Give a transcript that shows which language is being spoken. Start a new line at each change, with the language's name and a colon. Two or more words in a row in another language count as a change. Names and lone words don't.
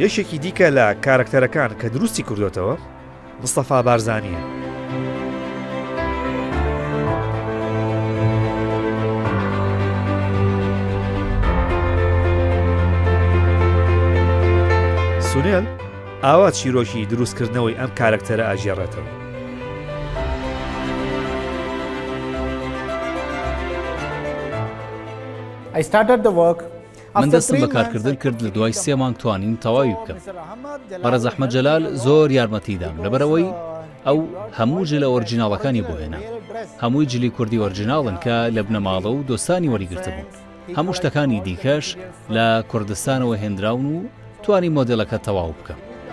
Central Kurdish: یەکێکی دیکە لە کارکتەرەکان کە دروستی کردوێتەوە مستەفا بارزانیە. سونێل ئاوا چیرۆکی دروستکردنەوەی ئەم کارکتەرە ئاژێڕێتەوە.
English: I started the work.
Central Kurdish: من دەستم بە کارکردن کرد لە دوای 3 مانگ توانین تەواوی بکەم. بەڕێز ئەحمەد جەلال زۆر یارمەتیدام لەبەرەوەی ئەو هەموو جلە ئۆرجیناڵەکانی بۆ هێنا. هەمووی جلی کوردی ئۆرجیناڵن کە لە بنەماڵە و دۆستانی وەریگرتبوو. هەموو شتەکانی دیکەش لە کوردستانەوە هێنراون و توانی مۆدلەکە تەواو بکەم.